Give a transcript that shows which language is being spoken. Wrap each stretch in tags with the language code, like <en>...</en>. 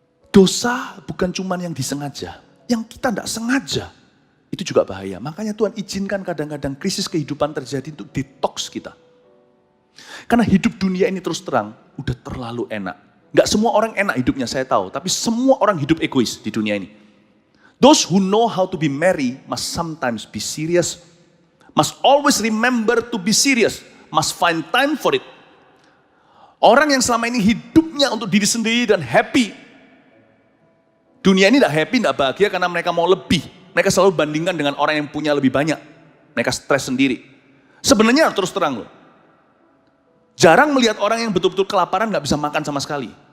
<id>Dosa bukan cuma yang disengaja, yang kita tidak sengaja. Itu juga bahaya. Makanya Tuhan izinkan kadang-kadang krisis kehidupan terjadi untuk detox kita. Karena hidup dunia ini terus terang, udah terlalu enak. Gak semua orang enak hidupnya saya tahu, tapi semua orang hidup egois di dunia ini.</id> <en>Those who know how to be merry must sometimes be serious, must always remember to be serious, must find time for it.</en> <id>Orang yang selama ini hidupnya untuk diri sendiri dan happy. Dunia ini tidak happy, tidak bahagia karena mereka mau lebih. Mereka selalu bandingkan dengan orang yang punya lebih banyak. Mereka stres sendiri. Sebenarnya terus terang loh. Jarang melihat orang yang betul-betul kelaparan gak bisa makan sama sekali.</id>